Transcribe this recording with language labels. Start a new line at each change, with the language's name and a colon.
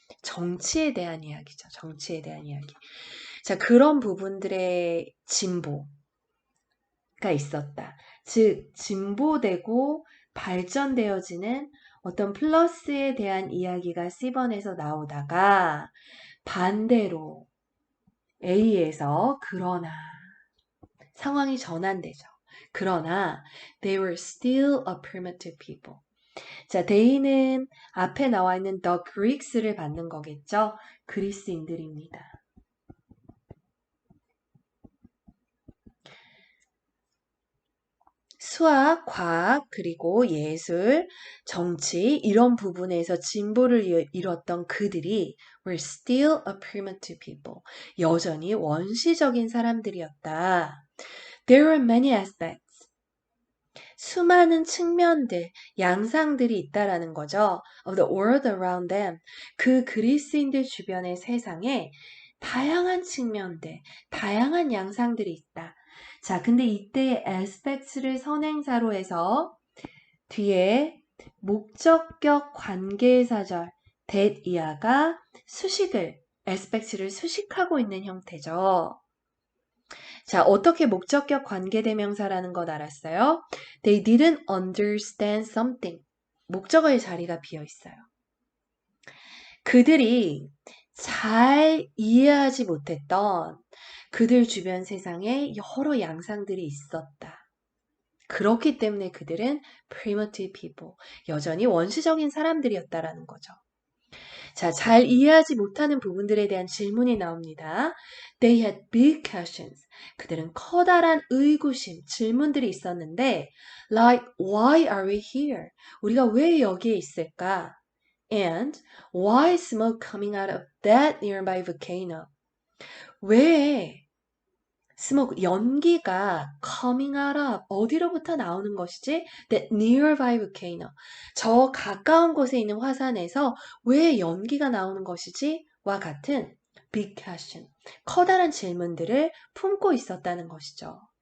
Korean: 정치에 대한 이야기죠. 정치에 대한 이야기. 자, 그런 부분들의 진보가 있었다. 즉, 진보되고 발전되어지는 어떤 플러스에 대한 이야기가 C번에서 나오다가 반대로 A에서 그러나 상황이 전환되죠. 그러나
English: they were still a primitive people.
Korean: 자, they는 앞에 나와 있는 the Greeks를 받는 거겠죠. 그리스인들입니다. 수학, 과학, 그리고 예술, 정치 이런 부분에서 진보를 이뤘던 그들이
English: were still a primitive people.
Korean: 여전히 원시적인 사람들이었다.
English: There are many aspects.
Korean: 수많은 측면들, 양상들이 있다라는 거죠.
English: Of the world around them.
Korean: 그 그리스인들 주변의 세상에 다양한 측면들, 다양한 양상들이 있다. 자, 근데 이때 aspects를 선행사로 해서 뒤에 목적격 관계사절 that 이하가 수식을, aspect를 수식하고 있는 형태죠. 자, 어떻게 목적격 관계대명사라는 것 알았어요?
English: They didn't understand something.
Korean: 목적어의 자리가 비어 있어요. 그들이 잘 이해하지 못했던 그들 주변 세상에 여러 양상들이 있었다. 그렇기 때문에 그들은
English: primitive people,
Korean: 여전히 원시적인 사람들이었다라는 거죠. 자, 잘 이해하지 못하는 부분들에 대한 질문이 나옵니다.
English: They had big questions.
Korean: 그들은 커다란 의구심, 질문들이 있었는데,
English: like, why are we here?
Korean: 우리가 왜 여기에 있을까?
English: And why is smoke coming out of that nearby volcano?
Korean: 왜 스모크, 연기가
English: coming out of
Korean: 어디로부터 나오는 것이지?
English: That nearby volcano.
Korean: 저 가까운 곳에 있는 화산에서 왜 연기가 나오는 것이지? 와 같은
English: big question.
Korean: 커다란 질문들을 품고 있었다는 것이죠.